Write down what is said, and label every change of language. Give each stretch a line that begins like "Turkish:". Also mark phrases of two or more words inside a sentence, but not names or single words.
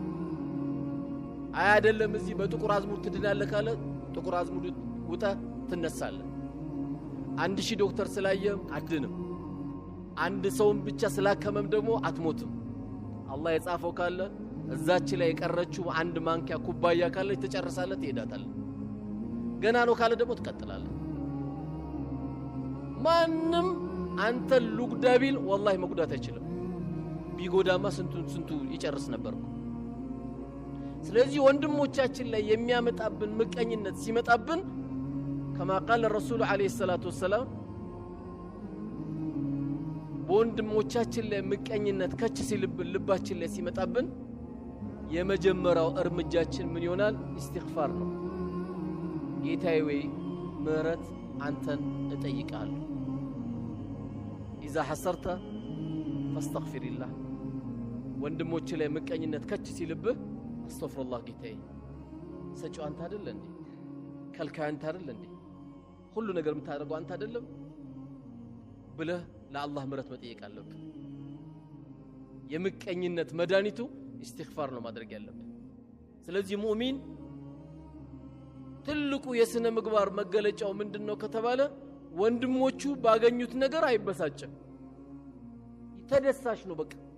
Amharic: አይደለም እዚህ በጥቁር አዝሙድ ትድናለህ ካለ ጥቁር አዝሙድ ውጣ ትነሳለህ 1000 ዶክተር ስላየ አድንም አንድ ሰውም ብቻ ስላከመም ደግሞ አትሞትም አላህ የጻፈው ካለ እዛች ላይ የቀረችው አንድ ማንኪያ ኩባያ ካለች ተጨርሳለህ ትሄዳታለህ ገና ነው ካለ ደግሞ ትቀጥላለህ ማንንም አንተ ሉግዳቢል والله መጉዳት አይችልም ቢጎዳማ ስንቱ ይጨርስ ነበርኩ ስለዚህ ወንድሞቻችን ላይ የሚያመጣብን ምቀኝነት ሲመጣብን
Arabic: كما قال الرسول عليه الصلاه والسلام
Amharic: ወንድሞቻችን ላይ ምቀኝነት ከች ሲልብን ልባችን ላይ ሲመጣብን የመጀመሪያው እርምጃችን ምን ይሆናል ኢስቲግፋር ነው ጌታዬ ወይ ምህረት አንተን እጠይቃለሁ
Arabic: اذا حصرت فاستغفر الله
Amharic: ወንድሞች ላይ ምቀኝነት ከች ሲልብህ አስተግፍሩላህ ጌታዬ ሰጪው አንተ አይደል እንዴ ከልካይ አንተ አይደል እንዴ ሁሉ ነገር የምታደርገው አንተ አይደለም ብለህ ለአላህ ምህረት መጠየቅ አለብህ የምቀኝነት መድኃኒቱ ኢስቲግፋር ነው ማድረግ ያለብህ ስለዚህ ሙእሚን ትልቁ የስነ ምግባር መገለጫው ምንድነው ከተባለ ወንድሞቹ ባገኙት ነገር አይበሳጭም ተደሳሽ ነው በቃ